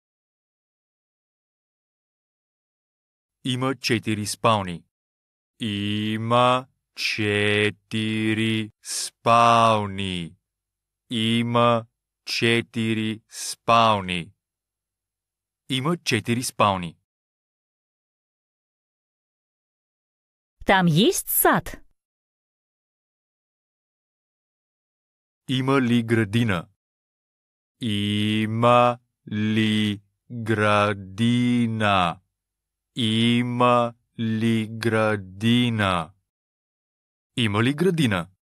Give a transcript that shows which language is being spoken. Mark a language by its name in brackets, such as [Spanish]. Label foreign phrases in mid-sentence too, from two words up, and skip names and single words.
[Bulgarian] Има 4 спални. Има 4 спални. Има 4 спални. Има 4 спални. [Russian] Там есть сад? [Bulgarian] Има ли градина? Има ли градина? Има ли градина? Има ли градина?